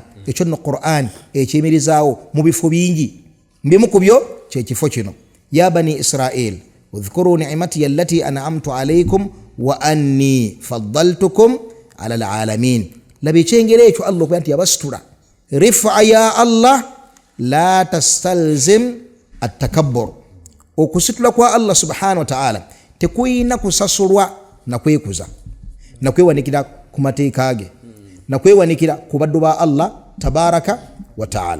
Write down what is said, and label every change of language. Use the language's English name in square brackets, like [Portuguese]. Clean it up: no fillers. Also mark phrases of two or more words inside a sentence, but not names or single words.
[Ganda] Ekyo nno Qur'an ekyemirizaawo mu bifo bingi mbimu ku byo kyekifo kino. [Arabic] يا بني إسرائيل اذكروا نعمتي التي أنعمت عليكم وأني فضلتكم على العالمين. [Ganda] Labi kyengere ekyo Allah okuba nti yabasitula [Arabic] رفعة الله لا تستلزم التكبر. [Ganda] Okusitula kwa Allah [Arabic] سبحانه وتعالى [Ganda] tekuyina kusasulwa na kwekuza na kwewanikira ku mateeka ge na kwewanikira ku baddu ba Allah [Arabic] تبارك وتعالى.